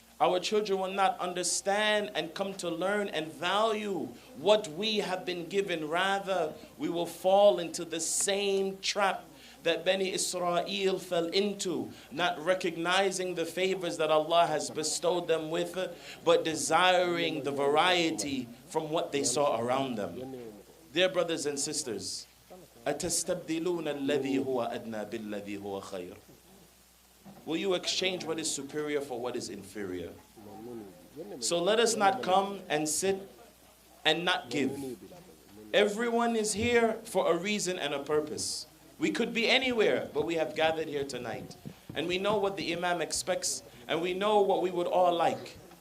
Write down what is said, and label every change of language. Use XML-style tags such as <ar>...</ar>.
<en>Our children will not understand and come to learn and value what we have been given. Rather, we will fall into the same trap that Bani Israel fell into, not recognizing the favors that Allah has bestowed them with, but desiring the variety from what they saw around them. Dear brothers and sisters,</en> <ar>أَتَسْتَبْدِلُونَ الَّذِي هُوَ أَدْنَى بِالَّذِي هُوَ خَيْرٌ.</ar> <en>Will you exchange what is superior for what is inferior? So let us not come and sit and not give. Everyone is here for a reason and a purpose. We could be anywhere, but we have gathered here tonight. And we know what the Imam expects, and we know what we would all like.</en>